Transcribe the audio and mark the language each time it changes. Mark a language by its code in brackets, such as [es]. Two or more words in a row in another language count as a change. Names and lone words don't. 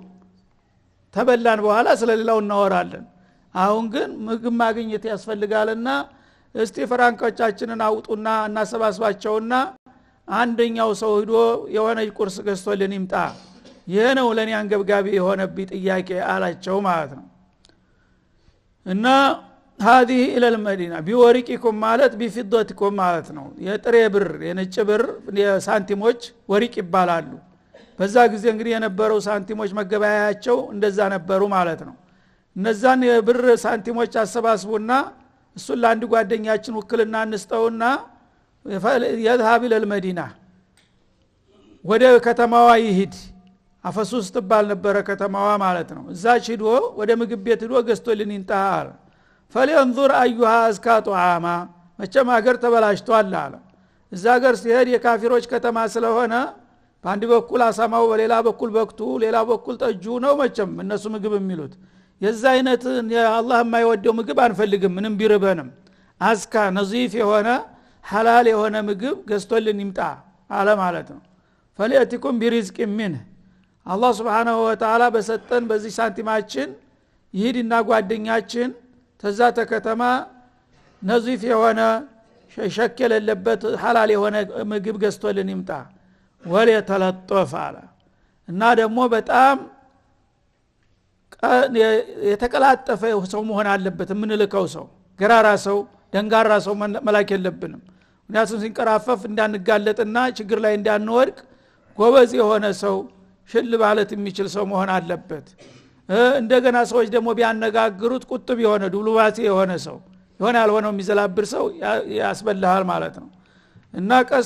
[am] ተበላን በኋላ ስለሌላው እናወራለን። አሁን ግን ምግብ ማግኘት ያስፈልጋልና እስቲ ፍራንኮቻችንን አውጡና እናሰባስባቸውና አንደኛው ሰው ሄዶ የሆነች ቁርስ ገዝቶልን ይምጣ። ይሄ ነው ለኔ አንገብጋቢ የሆነብኝ ጥያቄ አላቸው ማለት ነው። እና [ar] هذه الى المدينه بورقكم [am] ማለት بفضتكم ማለት ነው። የጥሬ ብር የነጭ ብር ሳንቲሞች ወሪቅ ይባላሉ። በዛ ጊዜ እንግዲህ የነበረው ሳንቲሞች መገበያያቸው እንደዛ ነበሩ ማለት ነው። እነዛን የብር ሳንቲሞች አሰባስቡና እሱን ለአንድ ጓደኛችን ውክልና እንስጠውና [ar] يذهب الى المدينه [am] ወደ ከተማዋ ይሂድ። አፈሱስ ትባል ነበረ ከተማዋ ማለት ነው። እዛች ሄዶ ወደ ምግብ ቤት ሄዶ ገዝቶልን ይንጣል። [ar] فلينظر ايها ازكى طعاما [am] መቼም ሀገር ተበላሽቷል አለ። እዛ ሀገር ሲሄድ የካፊሮች ከተማ ስለሆነ በአንድ በኩል አሳማው በሌላ በኩል በክቱ ሌላ በኩል ጠጁ ነው መቼም እነሱ ምግብ የሚሉት። የዛ አይነት አላህ የማይወደው ምግብ አንፈልግም ምንም ቢርበንም። አዝካ ነዚፍ የሆነ ሐላል የሆነ ምግብ ገዝቶልን ይምጣ አለ ማለት ነው። [ar] فليأتكم برزق منه [am] አላህ [ar] سبحانه وتعالى [am] በሰጠን በዚህ ሳንቲማችን ይሄድና ጓደኛችን ተዛተ ከተማ ነዚፍ የሆነ ሸከል የሌለበት ሐላል የሆነ ምግብ ገዝቶልን ይምጣ። ወለተለጠፈ አለ እና ደግሞ በጣም የተቀላጠፈ ሰው መሆን አለበት። የምንልከው ሰው ገራራ ሰው ደንጋራ ሰው መላክ የለብንም። ምክንያቱም ሲንቀራፈፍ እንዳንጋለጥና ችግር ላይ እንዳንወድቅ ጎበዝ የሆነ ሰው ሽል ማለት የሚችል ሰው መሆን አለበት። እንደገና ሰዎች ደግሞ ቢያነጋግሩት ቁጥብ የሆነ ዱብሉባቲ የሆነ ሰው የሆነ ያልሆነው የሚዘላብር ሰው ያስበላል ማለት ነው። እና ቀስ